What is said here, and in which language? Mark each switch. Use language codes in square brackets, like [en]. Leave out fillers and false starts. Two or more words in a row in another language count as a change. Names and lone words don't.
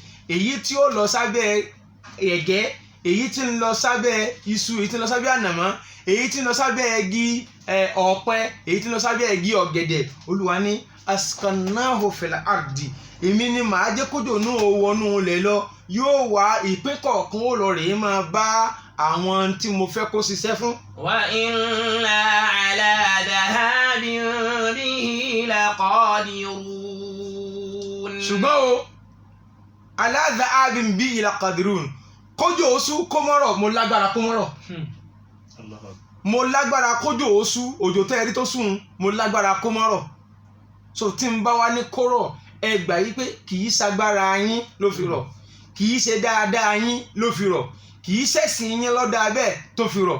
[yo] Èyí tí ó lọ sábẹ́ ẹ̀gẹ́, èyí tí ń lọ sábẹ́ iṣu, èyí tí ń lọ sábẹ́ ànàmọ́, èyí tí ń lọ sábẹ́ igi ọ̀pẹ, èyí tí ń lọ sábẹ́ igi ọ̀gẹ̀dẹ̀. Olúwa ní [ar] أسكناه في الأرض, [yo] èmi ni màá jẹ́ kójò náà wọnú ilẹ̀ lọ. Yóò wá ìpín kọ̀ọ̀kan ó lọ rèé máa bá àwọn tí mo fẹ́ kó ṣiṣẹ́ fún. [ar] وإنا على ذهاب به لقادرون. [yo] Ṣùgbọ́n o [ar] على ذهاب به لقادرون, [yo] kójò oṣù kó mọ́rọ̀, mo lágbára kó mọ́rọ̀. Mo lágbára kójò oṣù, òjò tẹ́ ẹrí tó sùn, mo lágbára kó mọ́rọ̀. So tí n bá wá ní kóró, ẹ gbà yí pé kì í ṣagbára yín ló fi rọ̀, kì í ṣe dáadáa yín ló fi rọ̀, kì í ṣẹ̀sìn yín lọ́dà bẹ́ẹ̀ tó fi rọ̀.